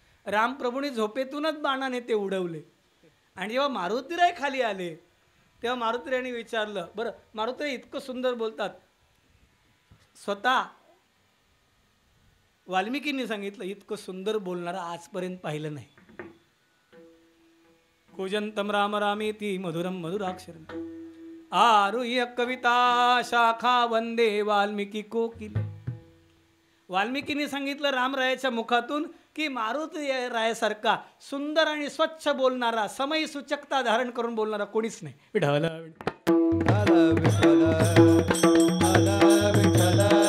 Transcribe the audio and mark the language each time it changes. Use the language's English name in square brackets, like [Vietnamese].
[Marathi] रामप्रभूंनी झोपेतूनच बाणाने ते उडवले. आणि जेव्हा मारुतीराय खाली आले तेव्हा मारुतीरायांनी विचारलं, बरं मारुतीराय इतकं सुंदर बोलतात, स्वतः वाल्मिकींनी सांगितलं इतकं सुंदर बोलणारा आजपर्यंत पाहिलं नाही. [Sanskrit] कूजंतम राम रामेति मधुरम मधुराक्षरम आरुह्य कविता शाखा वंदे वाल्मिकी कोकिल. [Marathi] वाल्मिकींनी सांगितलं रामरायाच्या मुखातून की मारुती रायासारखा सुंदर आणि स्वच्छ बोलणारा, समय सूचकता धारण करून बोलणारा कोणीच नाही. विठ्ठल विठ्ठल विठ्ठल विठ्ठल विठ्ठल विठ्ठल.